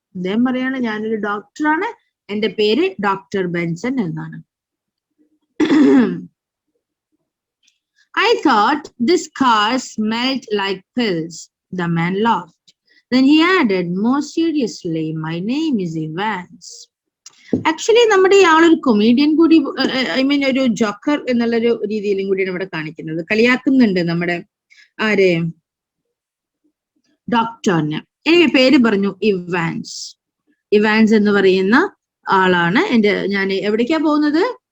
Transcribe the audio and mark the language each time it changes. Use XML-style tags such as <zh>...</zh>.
<ml>അദ്ദേഹം പറയാണ് ഞാനൊരു ഡോക്ടറാണ്, എന്റെ പേര് ഡോക്ടർ ബെൻസൺ എന്നാണ്.</ml> <en>I thought this car smelled like pills. The man laughed. Then he added more seriously, my name is Evans.</en> <ml>Actually നമ്മുടെ ഇയാളൊരു കൊമീഡിയൻ കൂടി,</ml> <en>I mean</en> <ml>ഒരു ജോക്കർ എന്നുള്ളൊരു രീതിയിലും കൂടിയാണ് ഇവിടെ കാണിക്കുന്നത്. കളിയാക്കുന്നുണ്ട് നമ്മുടെ ആരെ, ഡോക്ടറിന്. എനിക്ക് പേര് പറഞ്ഞു ഇവാൻസ്. ഇവാൻസ് എന്ന് പറയുന്ന ആളാണ് ഞാൻ എവിടേക്കാ പോകുന്നത്?</ml>